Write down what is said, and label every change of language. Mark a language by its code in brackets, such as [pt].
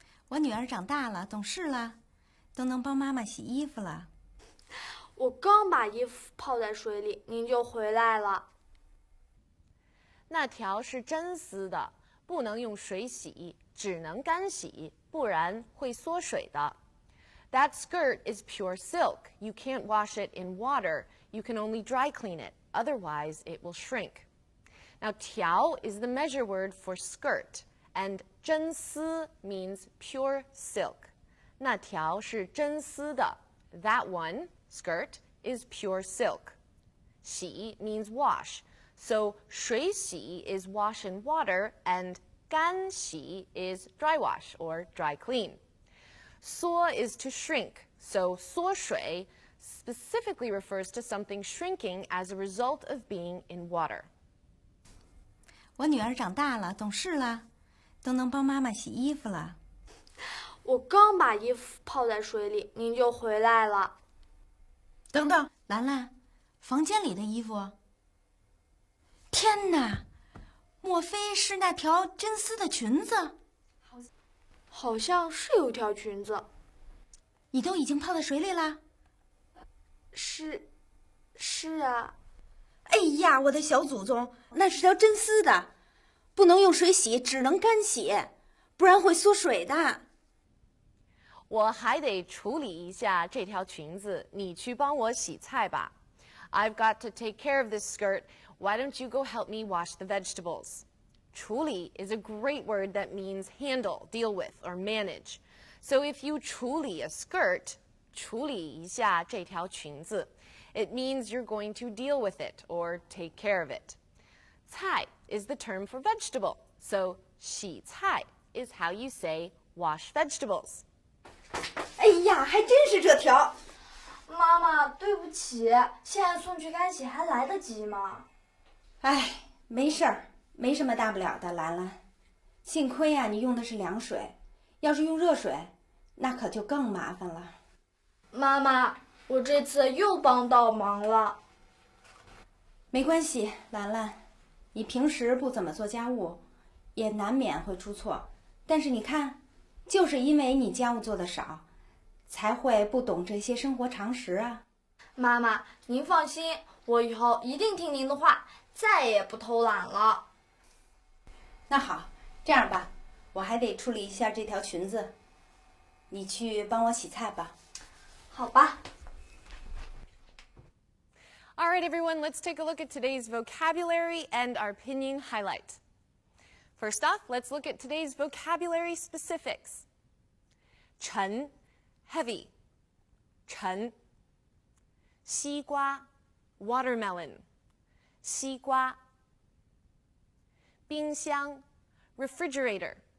[zh] 我女儿长大了，懂事了，都能帮妈妈洗衣服了。我刚把衣服泡在水里，您就回来了。那条是真丝的，不能用水洗，只能干洗，不然会缩水的。 [en] That skirt is pure silk. You can't wash it in water. You can only dry clean it. Otherwise, it will shrink. Now, 条 is the measure word for skirt, and 真丝 means pure silk. [zh] 那条是真丝的. [en] That one, skirt, is pure silk. 洗 means wash. So 水洗 is wash in water, and 干洗 is dry wash or dry clean. 缩 is to shrink, so 缩水 specifically refers to something shrinking as a result of being in water. [zh] 我女儿长大了，懂事了，都能帮妈妈洗衣服了。我刚把衣服泡在水里，您就回来了。等等，兰兰，房间里的衣服。天哪，莫非是那条真丝的裙子？好像是有条裙子。你都已经泡在水里了？是啊。哎呀，我的小祖宗，那是条真丝的，不能用水洗，只能干洗，不然会缩水的。我还得处理一下这条裙子，你去帮我洗菜吧。 [en] I've got to take care of this skirt. Why don't you go help me wash the vegetables? 处理 is a great word that means handle, deal with, or manage. So if you 处理 a skirt, [zh] 处理一下这条裙子, [en] it means you're going to deal with it or take care of it. 菜 is the term for vegetable. So 洗菜 is how you say wash vegetables. [zh] 哎呀，还真是这条。妈妈，对不起，现在送去干洗还来得及吗？哎，没事儿，没什么大不了的，兰兰。幸亏啊，你用的是凉水，要是用热水，那可就更麻烦了。妈妈，我这次又帮倒忙了。没关系，兰兰，你平时不怎么做家务，也难免会出错。但是你看，就是因为你家务做的少，才会不懂这些生活常识啊。妈妈，您放心，我以后一定听您的话，再也不偷懒了。那好，这样吧，我还得处理一下这条裙子，你去帮我洗菜吧。好吧。 [en] All right, everyone, let's take a look at today's vocabulary and our pinyin highlight. First off, let's look at today's vocabulary specifics. 沉 heavy. 沉西瓜 watermelon. 西瓜冰箱 refrigerator.